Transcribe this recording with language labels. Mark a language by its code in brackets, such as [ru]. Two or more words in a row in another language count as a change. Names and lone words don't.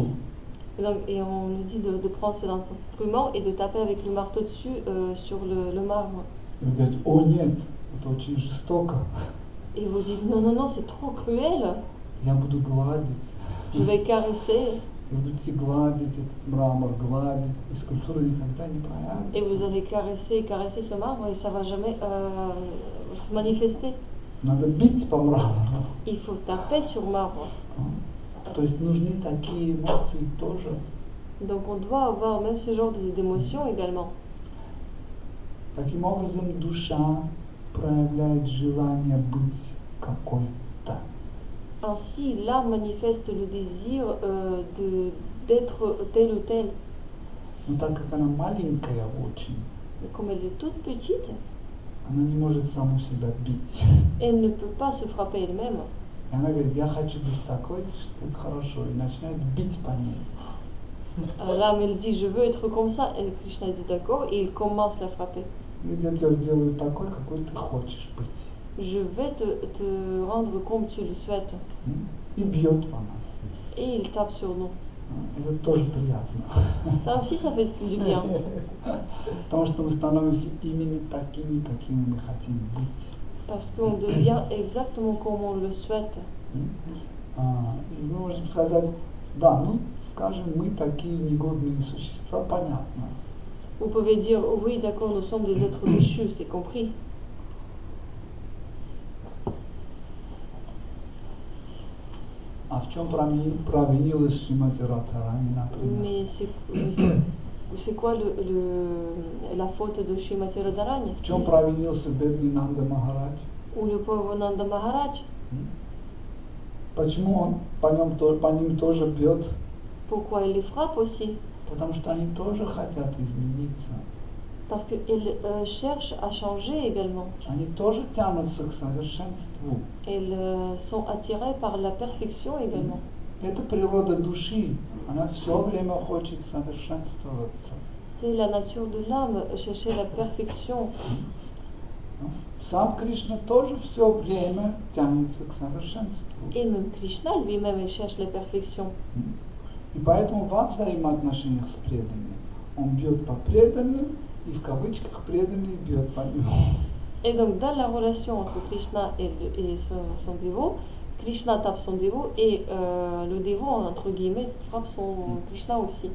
[fr] Et on nous dit de prendre cet instrument et de taper avec le marteau dessus sur le marbre. [ru] И вы говорите, о нет, это очень жестоко. [fr] Et vous dites non, non, non, c'est trop cruel, [ru] Я буду гладить. [fr] je vais caresser. [ru] Вы будете гладить этот мрамор, гладить, и скульптура никогда не [fr] Et vous [ru] проявится. [fr] allez caresser ce marbre et ça va jamais se manifester. [ru] Надо бить по мрамору. [fr] Il faut taper sur marbre. [ru] То есть нужны такие эмоции тоже. [fr] Donc on doit avoir même ce genre d'émotions également. [ru] Таким образом, душа проявляет желание быть какой-то. [fr] Ainsi, l'âme manifeste le désir d'être tel ou tel. [ru] Но так как она маленькая очень, [fr] Mais comme elle est toute petite, [ru] она не может саму себя бить. [fr] elle ne peut pas se frapper elle-même. [ru] И она говорит, я хочу быть такой, что это хорошо, и начинает бить по ней. [fr] Alors l'âme, elle dit, je veux être comme ça. Et Krishna dit d'accord et il commence à la frapper. [ru] Говорит, я тебя сделаю такой, какой ты хочешь быть. [fr] Je vais te rendre comme tu le souhaites. [ru] И бьет по нас. [fr] Et il tape sur nous. [ru] Это тоже приятно. [fr] Ça aussi, ça fait du bien. [ru] Потому что мы становимся именно такими, какими мы хотим быть. [fr] Parce qu'on devient exactement comme on le souhaite. [ru] И мы можем сказать, да, ну, скажем, мы такие негодные существа, понятно. [fr] Vous pouvez dire, oh oui, d'accord, nous sommes des êtres déchus, c'est compris. [ru] А в чем провинилась Шримати Радхарани, например? [fr] Mais c'est quoi la faute de Srimati Radharani? [ru] В чем провинился бедный Нанда Махарадж? [fr] Ou le pauvre Nanda Maharaj? [ru] Почему он по ним тоже бьет? [fr] Pourquoi il les frappe aussi? [ru] Потому что они тоже хотят измениться. [fr] Parce qu'ils cherchent à changer également. [ru] Они тоже тянутся к совершенству. [fr] Ils sont attirés par la perfection également. [ru] Это природа души. Она все время хочет совершенствоваться. [fr] C'est la nature de l'âme, chercher la perfection. [ru] Сам Кришна тоже все время тянется к совершенству. [fr] Et même Krishna lui-même, il cherche la perfection. [ru] И поэтому во взаимоотношениях с преданными он бьет по преданным, и в кавычках преданный бьет по нему. [fr] Et donc dans la relation entre Krishna et son dévot, Krishna tape son dévot et le dévot, entre guillemets, frappe son Krishna aussi.